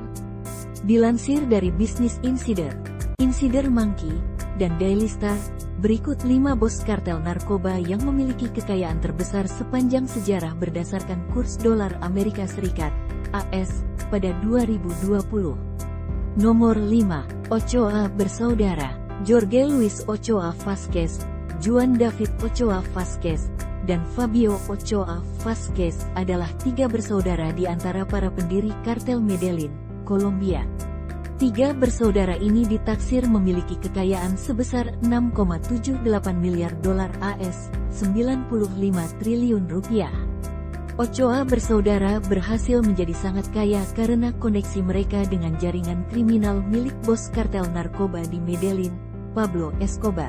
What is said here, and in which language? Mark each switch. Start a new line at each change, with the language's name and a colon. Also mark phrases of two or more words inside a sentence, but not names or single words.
Indonesian: Dilansir dari Business Insider Monkey, dan Daily Star, berikut 5 bos kartel narkoba yang memiliki kekayaan terbesar sepanjang sejarah berdasarkan kurs dolar Amerika Serikat, AS, pada 2020. Nomor 5. Ochoa bersaudara. Jorge Luis Ochoa Vázquez, Juan David Ochoa Vázquez, dan Fabio Ochoa Vázquez adalah 3 bersaudara di antara para pendiri kartel Medellin, Kolombia. 3 bersaudara ini ditaksir memiliki kekayaan sebesar 6,78 miliar dolar AS, 95 triliun rupiah. Ochoa bersaudara berhasil menjadi sangat kaya karena koneksi mereka dengan jaringan kriminal milik bos kartel narkoba di Medellin, Pablo Escobar.